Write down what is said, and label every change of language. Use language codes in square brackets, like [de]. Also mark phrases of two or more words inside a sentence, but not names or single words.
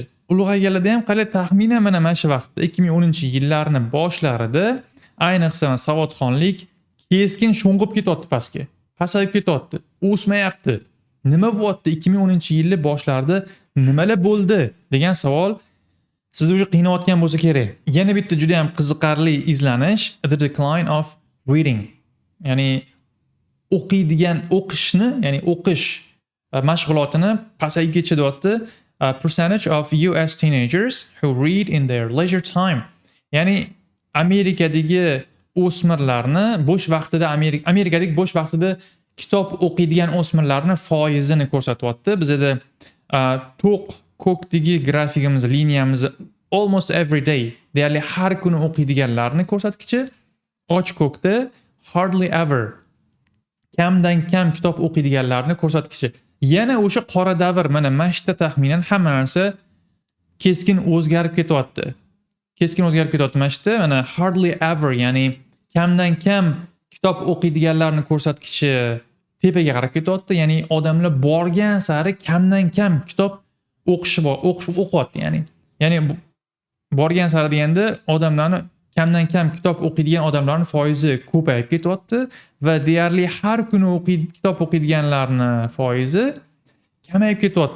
[uz] Ulg'ayganlarda ham qaranglar, taxminan mana shu vaqtda 2010-yillarning boshlarida ayniqsa savodxonlik keskin sho'ng'ib ketyapti pastga. Pasayib ketyapti. O'smayapti. Nima bo'lyapti 2010-yillar boshlarida nimalar bo'ldi degan savol sizni o'sha qiynayotgan bo'lsa kerak. Yana bitta juda ham qiziqarli izlanish, [en] the decline of reading. [uz] Ya'ni o'qishni, ya'ni o'qish mashg'ulotini pasayib ketyapti. [en] Percentage of US teenagers who read in their leisure time. [uz] Ya'ni Amerikadagi o'smirlarni bo'sh vaqtida Amerikadagi bo'sh vaqtida kitob o'qiydigan o'smirlarni foizini ko'rsatyapti. Bizda to'q ko'kdagi grafikimiz, liniyamiz [en] almost every day, [uz] deyarli har kuni o'qiydiganlarni ko'rsatkichi, och ko'kda [en] hardly ever, [uz] kamdan kam kitob o'qiydiganlarni ko'rsatkichi. Yana o'sha qora davr, mana mashta taxminan hamma narsa keskin o'zgarib ketyapti. Keskin o'zgarib ketyapti mashta, mana [en] hardly ever, [uz] ya'ni kamdan kam kitob o'qiydiganlarni ko'rsatkichi tepaga qarab ketyapti. Ya'ni odamlar borgan sari kamdan kam kitob o'qiyapti, ya'ni borgan sari deganda odamlarni kamdan kam kitob o'qiydigan odamlarning foizi ko'payib ketyapti va deyarli har kuni kitob o'qiydiganlarning foizi kamayib ketyapti.